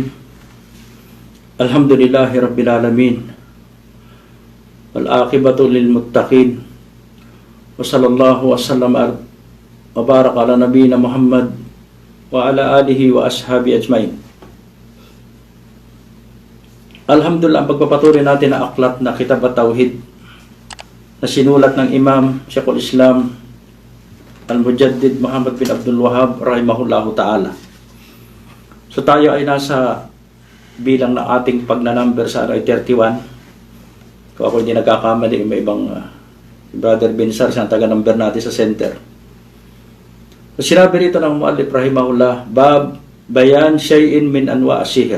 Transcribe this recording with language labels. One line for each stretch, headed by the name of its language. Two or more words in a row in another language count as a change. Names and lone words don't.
Arabic: الحمد لله رب العالمين. والعاقبة للمتقين. وصلى الله وسلم وبارك على نبينا محمد وعلى آله وأصحابه أجمعين. الحمد لله,
Filipino: pagpapatuloy natin ang aklat na Kitab at-Tauhid na sinulat ng Imam Sheikhul Islam Al-Mujaddid Muhammad bin Abdul Wahhab
Arabic: رحمه الله تعالى.
Filipino: So tayo ay nasa bilang ng ating pagnanumber sa ay 31. Kung ako hindi nagkakamali, may ibang Brother Binsar, siyang taga-number natin sa center. So sinabi rito ng muallif rahimahullah, Bab Bayan Shay'in min Anwa' Sihir.